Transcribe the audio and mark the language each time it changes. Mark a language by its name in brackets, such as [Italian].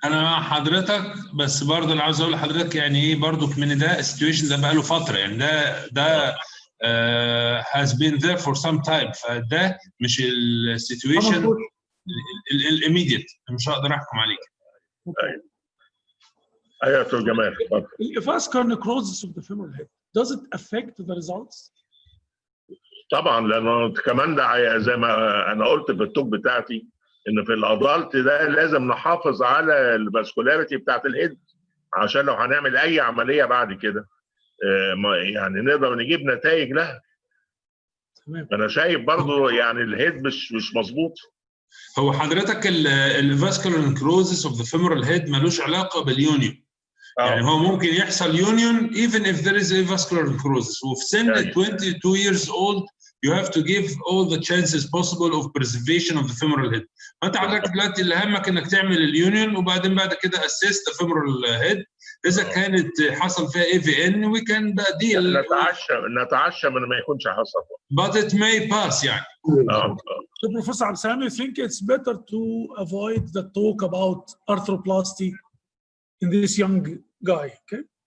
[Arabic] انا مع حضرتك، بس برضه انا عاوز اقول لحضرتك يعني ايه برضه من ده السيتويشن ده بقى له فتره، يعني ده has been there for some time، فده مش السيتويشن الاميديت، مش هقدر احكم عليك. ايوه يا دكتور جمال اتفضل. [English] Vascular necrosis of the femoral head, does it affect the results؟ [Arabic] طبعا، لانه كمان ده زي ما انا قلت في التوب بتاعتي ان في الادلت ده لازم نحافظ على الفاسكولاريتي بتاعت الهيد عشان لو هنعمل اي عمليه بعد كده يعني نقدر نجيب نتائج لها. تمام. انا شايف برضو يعني الهيد مش مظبوط. هو حضرتك الفاسكولار نكروزس اوف ذا فيمورال هيد ملوش علاقه باليونيون. [English] يعني هو ممكن يحصل union even if there is a vascular necrosis، وفي سن 22 years old you have to give all the chances possible of preservation of the femoral head. [Arabic] فانت حضرتك دلوقتي اللي همك انك تعمل اليونيون وبعدين بعد كده assess the femoral head. اذا كانت حصل فيها AVN we can deal. نتعشى من ما يكونش حصل. [English] But it may pass يعني. So Professor Abdelsalam, you think it's better to avoid the talk about arthroplasty in this young guy, okay?